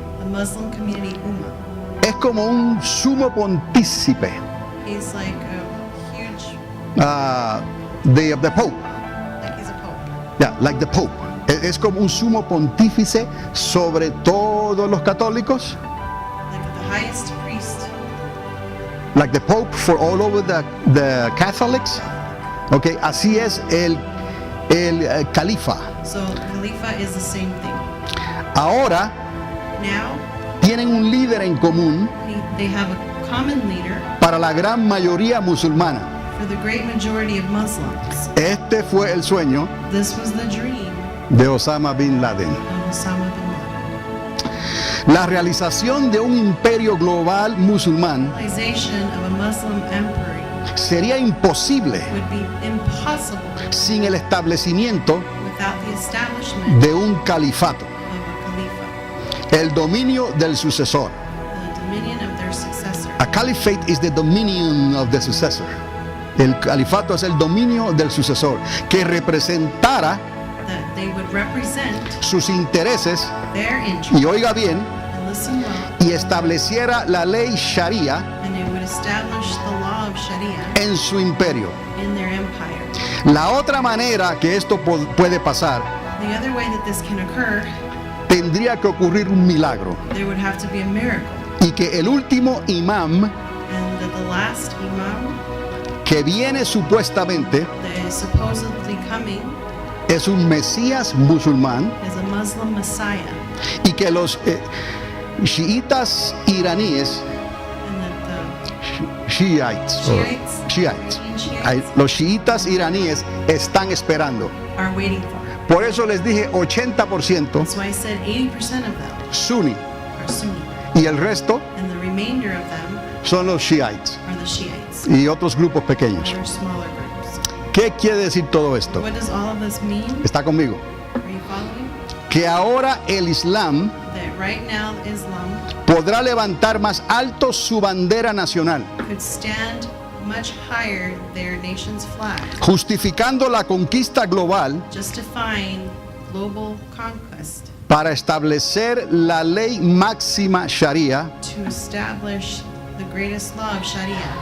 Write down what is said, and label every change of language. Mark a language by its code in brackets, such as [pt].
[en] the Muslim community Ummah. [es] Es como un sumo pontícipe [en] He's like a huge, the Pope. like he's a pope. Yeah, like the Pope. [es] Es como un sumo pontífice sobre todos los católicos. [en] Like the highest priest. Like the Pope for all over the Catholics. [es] Okay, así es el califa. [en] So Khalifa is the same thing. [es] Ahora [en] Now, [es] tienen un líder en común [en] they have a common leader [es] para la gran mayoría musulmana. [en] for the great majority of Muslims. [es] Este fue el sueño [en] This was the dream [es] de Osama bin Laden. [en] of Osama bin Laden. [es] La realización de un imperio global musulmán [en] Realization of a Muslim emperor [es] sería imposible [en] would be impossible [es] sin el establecimiento [en] without the establishment [es] de un califato, [en] of a Khalifa, [es] el dominio del sucesor. [en] the dominion of their successor. A caliphate is the dominion of the successor. [es] El califato es el dominio del sucesor, que representara [en] That they would represent [es] sus intereses, [en] their interest, [es] y oiga bien, [en] and listen well, [es] y estableciera la ley Sharia [en] and it would establish the law of Sharia [es] en su imperio. [en] in their empire. [es] La otra manera que esto puede pasar, [en] The other way that this can occur, [es] tendría que ocurrir un milagro, [en] there would have to be a miracle, [es] y que el último imam [en] and that the last imam [es] que viene supuestamente [en] that is supposedly coming [es] es un Mesías musulmán, [en] is a Muslim Messiah, [es] y que los chiitas iraníes, [en] and that [es] Shiites, los chiitas iraníes están esperando. [en] the are waiting for. [es] Por eso les dije 80% [en] That's why I said 80% of them [es] Sunni [en] are Sunni, [es] y el resto [en] and the remainder of them [es] son los Shiites [en] are the Shiites, [es] y otros grupos pequeños. [en] other smaller groups. [es] ¿Qué quiere decir todo esto? [en] What does all of this mean? [es] ¿Está conmigo? [en] Are you following? [es] Que ahora el Islam [en] That right now Islam [es] podrá levantar más alto su bandera nacional, [en] could stand much higher their nation's flag, [es] justificando la conquista global [en] justifying global conquest [es] para establecer la ley máxima Sharia [en] to establish the greatest law of Sharia